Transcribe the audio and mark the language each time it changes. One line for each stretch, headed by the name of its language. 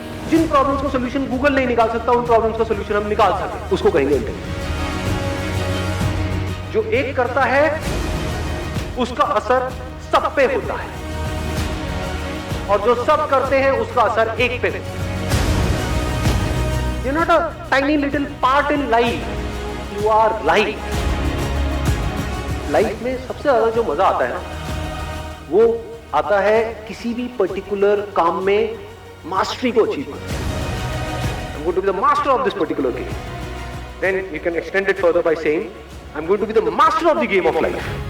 Hindi: जिन problems का solution Google नहीं निकाल सकता, उन प्रॉब्लम्स का सॉल्यूशन हम निकाल सकते, उसको कहेंगे इंटेलिजेंस। जो एक करता है उसका असर सब पे होता है, और जो सब करते हैं उसका असर एक पे होता है।
English: You're not a tiny little part in life, you are life.
Hindi: Life में सबसे ज्यादा जो मजा आता है ना, वो आता है किसी भी पर्टिकुलर काम में मास्टरी को अचीव करना।
English: I'm going to be the master of this particular game. Then you can extend it further by saying, I'm going to be the master of the game of life.